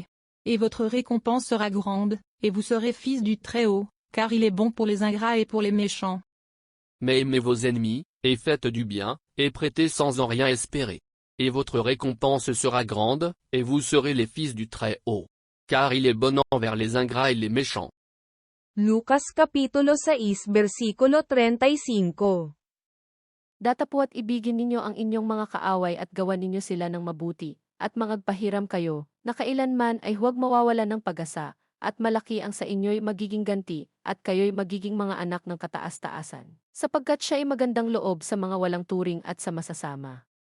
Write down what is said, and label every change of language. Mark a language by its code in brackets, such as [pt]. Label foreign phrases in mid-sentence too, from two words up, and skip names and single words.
[fr] Et votre récompense sera grande, et vous serez fils du Très-Haut, car il est bon pour les ingrats et pour les méchants. Mais aimez vos ennemis, et faites du bien, et prêtez sans en rien espérer. Et votre récompense sera grande, et vous serez les fils du Très-Haut. Car il est bon envers les ingrats et les méchants. [tl] Lucas Kapitulo 6 versikulo 35. Datapuat ibigin ninyo ang inyong mga kaaway at gawan ninyo sila ng mabuti, at magpahiram kayo, na kailanman ay huwag mawawalan ng pag-asa, at malaki ang sa inyo'y magiging ganti, at kayo'y magiging mga anak ng kataas-taasan, sapagkat siya ay magandang loob sa mga walang turing at sa masasama.